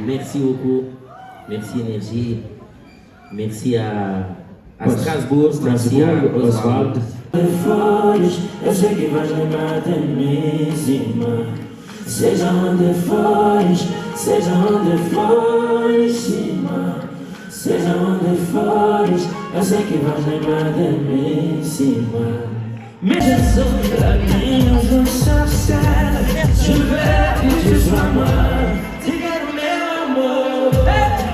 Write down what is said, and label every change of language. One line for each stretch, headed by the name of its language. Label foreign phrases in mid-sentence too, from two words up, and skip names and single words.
French: Merci beaucoup. Merci Énergie. Merci à Strasbourg. Merci à Oswald.
Portuguese: Eu sei que vais lembrar de mim, Zima. Seja onde fores, Zima. Seja onde fores, eu sei que vais lembrar de mim, Zima.
French: Mais je sens la vie, je cherche, je veux que tu sois moi.
Portuguese: Diga-me, meu amor.